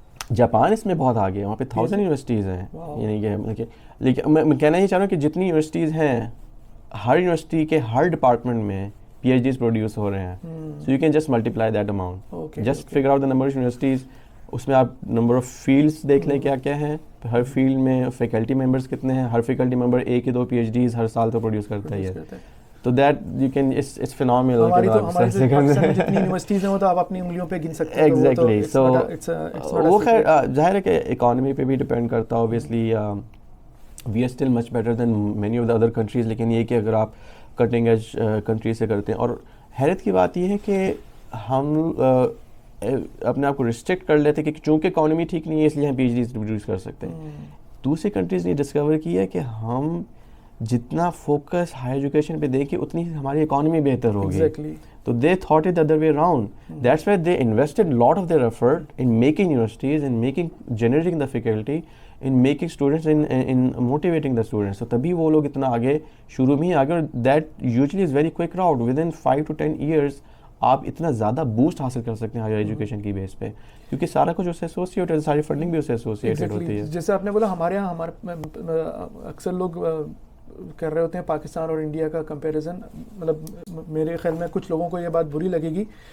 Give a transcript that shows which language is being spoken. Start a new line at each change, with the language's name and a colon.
Urdu: Japan اس میں بہت آگے ہے, وہاں پہ 1000 یونیورسٹیز ہیں. یعنی کہ لیکن میں کہنا یہ چاہ رہا ہوں کہ جتنی یونیورسٹیز ہیں, ہر یونیورسٹی کے ہر ڈپارٹمنٹ میں پی ایچ ڈیز پروڈیوس ہو رہے ہیں.
English: So you can just multiply that amount, just figure out the number of universities.
Urdu: اس میں آپ نمبر آف فیلڈس دیکھ لیں کیا کیا ہیں, ہر فیلڈ میں فیکلٹی ممبرس کتنے ہیں, ہر فیکلٹی ممبر 1 یا 2 پی ایچ ڈیز ہر سال تو پروڈیوس کرتا ہی ہے.
English: تو that you can it's phenomenal.
Urdu: ہماری جتنی یونیورسٹیز ہیں وہ تو آپ اپنی انگلیوں پہ گن سکتے ہیں.
English: Exactly.
Urdu: سو وہ خیر ظاہر ہے کہ اکانومی پہ بھی ڈپینڈ کرتا ہے obviously.
English: we are still much better than many of the other countries,
Urdu: لیکن یہ کہ اگر آپ کٹنگ ایج کنٹری سے کرتے ہیں. اور حیرت کی بات یہ ہے کہ ہم اپنے آپ کو ریسٹرکٹ کر لیتے کہ چونکہ اکانومی ٹھیک نہیں ہے اس لیے ہم پی ایچ ڈیز پروڈیوس کر سکتے ہیں. دوسری کنٹریز نے ڈسکور کیا ہے کہ ہم جتنا فوکس ہائر ایجوکیشن پہ دے کے اتنی ہماری اکانومی بہتر ہوگی.
English: Exactly. تو they thought it the other way around. That's why they invested a lot of their effort in making universities, in generating the faculty, in making students, in motivating the students.
Urdu: So تبھی وہ لوگ اتنا آگے شروع میں ہی آگے, اور
English: that usually is very quick route. Within 5 to 10 years
Urdu: آپ اتنا زیادہ بوسٹ حاصل کر سکتے ہیں ہائر ایجوکیشن کی بیس پہ, کیونکہ سارا کچھ اس سے ایسوسیٹڈ, ساری فنڈنگ بھی اس سے ایسوسیٹڈ ہوتی ہے. جیسے آپ نے بولا ہمارے یہاں اکثر لوگ کر رہے ہوتے ہیں پاکستان اور انڈیا کا کمپیریزن, مطلب میرے خیال میں کچھ لوگوں کو یہ بات بری لگے گی.